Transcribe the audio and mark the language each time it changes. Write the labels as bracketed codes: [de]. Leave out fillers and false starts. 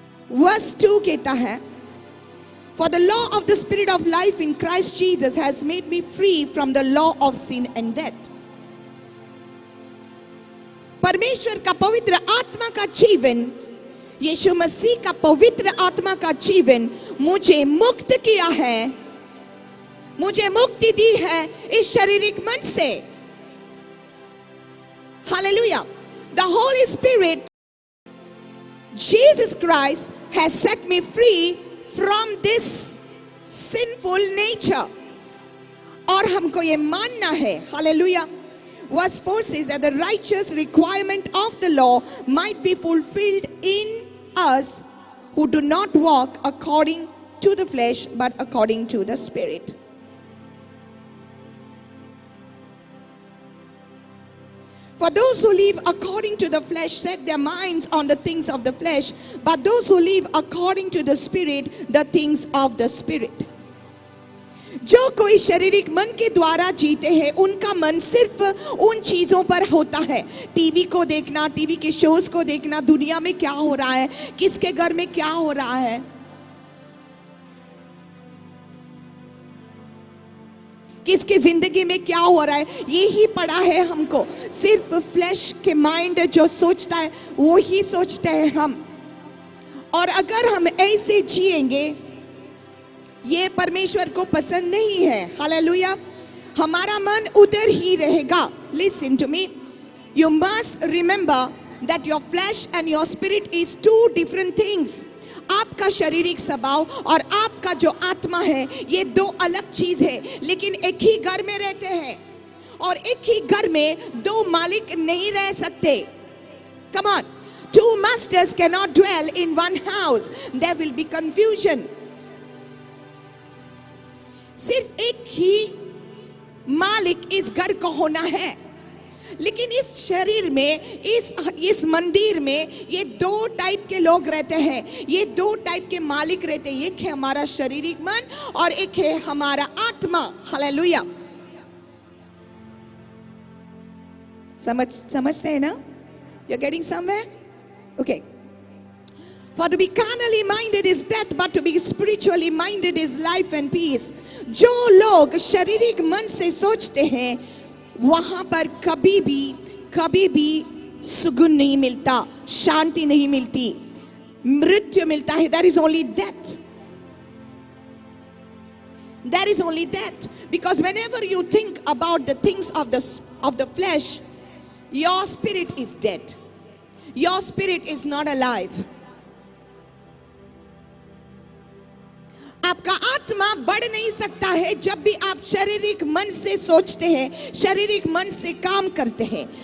[hi] Verse 2 कहता है, [en] For the law of the Spirit of life in Christ Jesus has made me free from the law of sin and death. [hi] परमेश्वर का पवित्र आत्मा का जीवन, यीशु मसीह का पवित्र आत्मा का जीवन मुझे मुक्त किया है, मुझे मुक्ति दी है इस शारीरिक मन से। [en] Hallelujah. The Holy Spirit, Jesus Christ, has set me free from this sinful nature. [hi] और हमको ये मानना है, Hallelujah. [en] Verse 4 says that the righteous requirement of the law might be fulfilled in us who do not walk according to the flesh but according to the Spirit. For those who live according to the flesh set their minds on the things of the flesh, but those who live according to the Spirit, the things of the Spirit. [hi] जो कोई शारीरिक मन के द्वारा जीते हैं, उनका मन सिर्फ उन चीजों पर होता है, टीवी को देखना, टीवी के शोज को देखना, दुनिया में क्या हो रहा है, किसके घर में क्या हो रहा है, किसके जिंदगी में क्या हो रहा है, यही पड़ा है हमको। सिर्फ फ्लैश के माइंड जो सोचता है वो ही सोचते हैं हम। और अगर हम ऐसे जिएंगे, ये परमेश्वर को पसंद नहीं है। हालेलुया। हमारा मन उधर ही रहेगा। [en] Listen to me. You must remember that your flesh and your spirit is two different things. [hi] आपका शारीरिक स्वभाव और आपका जो आत्मा है, ये दो अलग चीज है, लेकिन एक ही घर में रहते हैं और एक ही घर में दो मालिक नहीं रह सकते। [en] Come on. Two masters cannot dwell in one house. There will be confusion. [hi] सिर्फ एक ही मालिक इस घर को होना है, लेकिन इस शरीर में, इस मंदिर में ये दो टाइप के लोग रहते हैं, ये दो टाइप के मालिक रहते हैं। एक है हमारा शारीरिक मन और एक है हमारा आत्मा। हालेलुया। समझते हैं ना? [en] You're getting somewhere? Okay. For to be carnally minded is death, but to be spiritually minded is life and peace. [hi] जो लोग शारीरिक मन से सोचते हैं, वहां पर कभी भी सुकून नहीं मिलता, शांति नहीं मिलती, मृत्यु मिलता है। [en] There is only death. There is only death. Because whenever you think about the things of the flesh, your spirit is dead. Your spirit is not alive. [hi] आपका आत्मा बढ़ नहीं सकता है जब भी आप शारीरिक मन से सोचते हैं, शारीरिक मन से काम करते हैं।